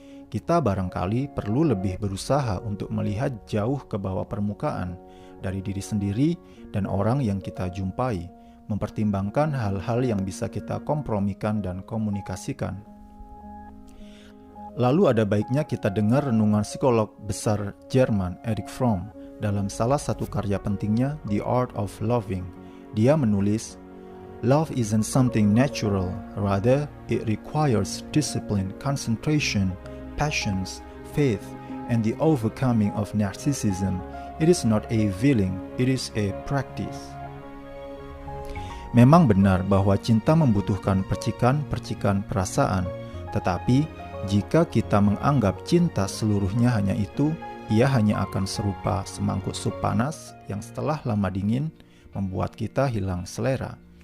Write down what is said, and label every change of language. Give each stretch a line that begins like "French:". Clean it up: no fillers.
Indonesian: Kita barangkali perlu lebih berusaha untuk melihat jauh ke bawah permukaan dari diri sendiri dan orang yang kita jumpai, mempertimbangkan hal-hal yang bisa kita kompromikan dan komunikasikan. Lalu ada baiknya kita dengar renungan psikolog besar Jerman Erich Fromm dalam salah satu karya pentingnya, The Art of Loving.
English: Dia menulis, "Love isn't something natural, rather it requires discipline, concentration, patience, faith, and the overcoming of narcissism. It is not a feeling, it is a practice."
Indonesian: Memang benar bahwa cinta membutuhkan percikan-percikan perasaan, tetapi jika kita menganggap cinta seluruhnya hanya itu, ia hanya akan serupa semangkuk sup panas yang setelah lama dingin membuat kita hilang selera.